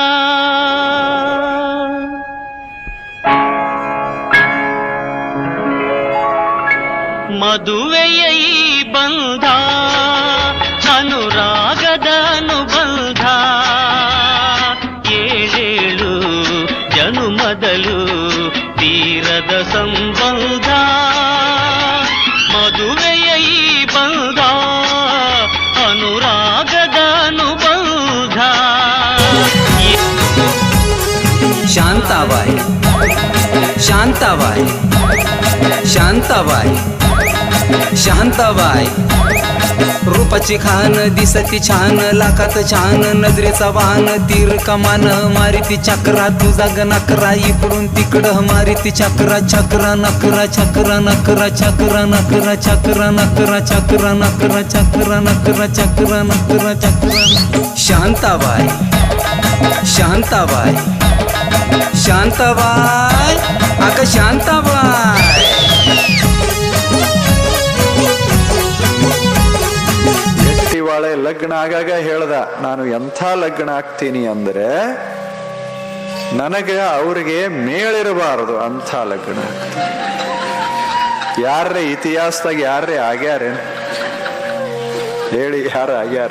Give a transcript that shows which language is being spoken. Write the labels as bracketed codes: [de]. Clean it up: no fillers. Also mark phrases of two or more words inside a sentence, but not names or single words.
[kn] ಮದುವೆಯ ಈ ಬಂಧ ಅನುರಾಗದ ಅನುಬಂಧ, 7 ಜನುಮದಲು ತೀರದ ಸಂಬಂಧ. ಮದುವೆಯ ಈ ಬಂಧ ಅನುರಾಗದ ಅನುಬಂಧ. [mr] शांताबाई शांताबाई शांताबाई शांताबाई रूपाची खान दिसती छान, लाखात छान नजरेचा वाहन, तीर कमान मारिती चक्रा, तुझा गणकरा इकडून तिकडं मारिती चक्रा. चक्रा नकरा चक्रा नकरा चक्रा नकरा चक्रा नकरा चक्रा नकरा चक्रा नकरा चक्रा नकरा चक्रा. शांताबाई शांताबाई शांताबाई अग शांताबाई. [kn] ಗಟ್ಟಿವಾಳೆ ಲಗ್ನ ಆಗಾಗ ಹೇಳ್ದ, ನಾನು ಎಂಥ ಲಗ್ನ ಆಗ್ತೀನಿ ಅಂದ್ರೆ ನನಗೆ ಅವ್ರಿಗೆ ಮೇಳಿರಬಾರದು ಅಂಥ ಲಗ್ನ. ಯಾರೇ ಇತಿಹಾಸದಾಗ ಯಾರೇ ಆಗ್ಯಾರ ಹೇಳಿ? ಯಾರು ಆಗ್ಯಾರ?